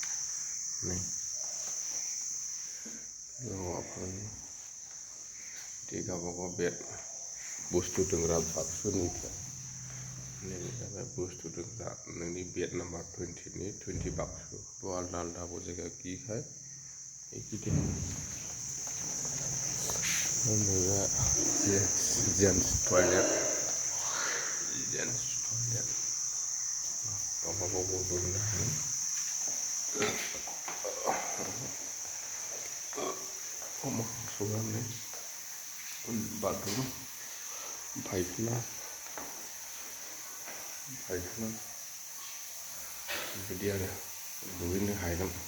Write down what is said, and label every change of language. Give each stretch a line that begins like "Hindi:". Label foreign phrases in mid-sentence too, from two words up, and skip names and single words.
Bodo: हौवाफोरनि बिदि गावबागाव बेड बुस्थु दोनग्रा बाक्सुनिफ्राय नैबे जाबाय बुस्थु दोनग्रा नोंनि
English: bed number
Bodo: 20नि 20 बाक्सु
Hindi: तो आलदा आलदा वो जगह की है एक ही दिन
English: gents toilet
Bodo: गावबागाव दोननो हायो संनानै बाथरुम फायखाना बिदि आरो दुगैनो हागोन